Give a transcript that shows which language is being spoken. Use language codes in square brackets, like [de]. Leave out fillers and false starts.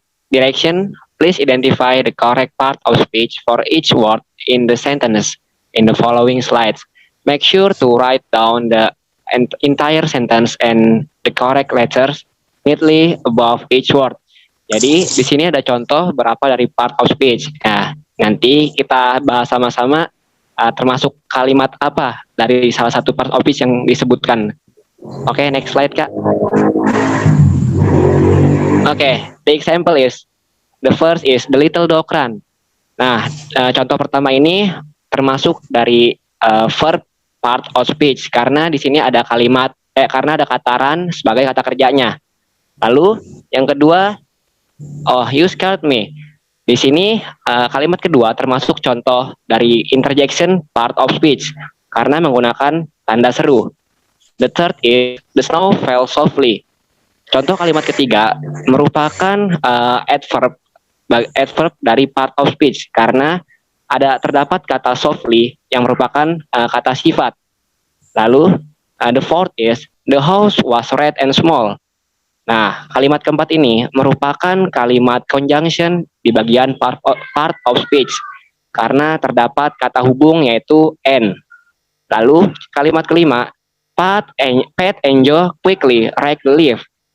[en] Direction, please identify the correct part of speech for each word in the sentence in the following slides. Make sure to write down the entire sentence and the correct letters neatly above each word. [id] Jadi di sini ada contoh beberapa dari part of speech. Nah, nanti kita bahas sama-sama termasuk kalimat apa dari salah satu part of speech yang disebutkan. [en] Oke, next slide, Kak. Oke, the example is, the first is the little dog run. [id] Nah, contoh pertama ini termasuk dari verb part of speech karena di sini ada karena ada kata run sebagai kata kerjanya. Lalu yang kedua, [en] oh, you scared me. [id] Di sini kalimat kedua termasuk contoh dari interjection part of speech karena menggunakan tanda seru. [en] The third is the snow fell softly. [id] Contoh kalimat ketiga merupakan adverb dari part of speech karena terdapat kata softly yang merupakan kata sifat. [en] Lalu the fourth is the house was red and small. [id] Nah, kalimat keempat ini merupakan kalimat conjunction di bagian part of speech karena terdapat kata hubung yaitu and. Lalu kalimat kelima, [en] Pat and Joe quickly rake the leaf.